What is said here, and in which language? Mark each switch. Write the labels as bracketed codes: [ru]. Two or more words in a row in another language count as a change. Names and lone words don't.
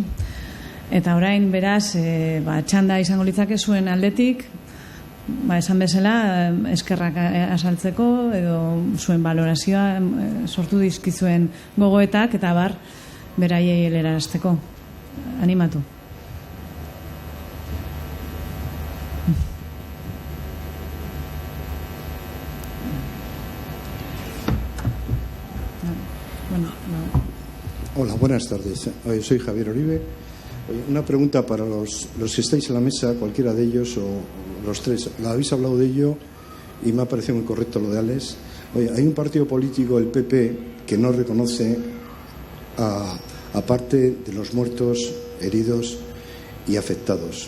[eu] Eta orain beraz, txanda izango litzake zuen aldetik, esan bezala, eskerrak azaltzeko edo zuen valorazioa sortu dizkizuen gogoetak eta beraiei helarazteko. Animatu. [es] Hola, buenas tardes. Soy Javier Oribe. Una pregunta para los que estáis en la mesa, cualquiera de ellos o los tres. Habéis hablado de ello y me ha parecido muy correcto lo de Alex. Oye, hay un partido político, el PP, que no reconoce a parte de los muertos, heridos y afectados.